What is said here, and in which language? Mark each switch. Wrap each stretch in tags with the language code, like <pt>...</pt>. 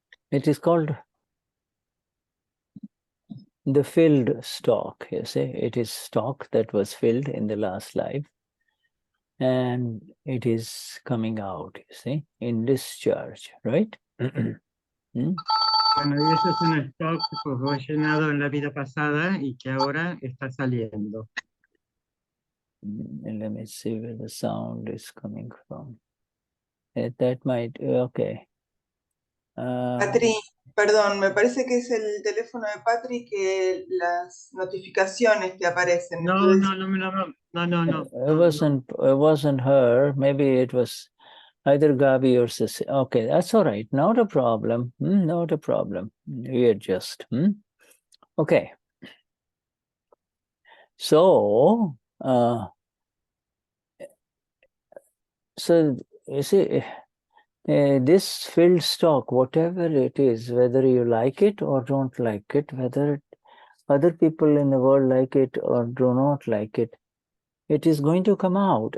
<en>It is called the filled stock, you see. It is stock that was filled in the last life, and it is coming out, you see, in discharge, right?</en> <es>Bueno, y eso es un stock que fue llenado en la vida pasada y que ahora está saliendo.</es> <en>Let me see where the sound is coming from. That might, okay.</en> <es>Patri, perdón, me parece que es el teléfono de Patri que las notificaciones que aparecen. No, Entonces, no.</es> <en>It wasn't her. Maybe it was either Gabi or Sissy. Okay, that's all right. Not a problem. Not a problem. We adjust. Okay. So, you see, this filled stock, whatever it is, whether you like it or don't like it, whether other people in the world like it or do not like it, it is going to come out.</en>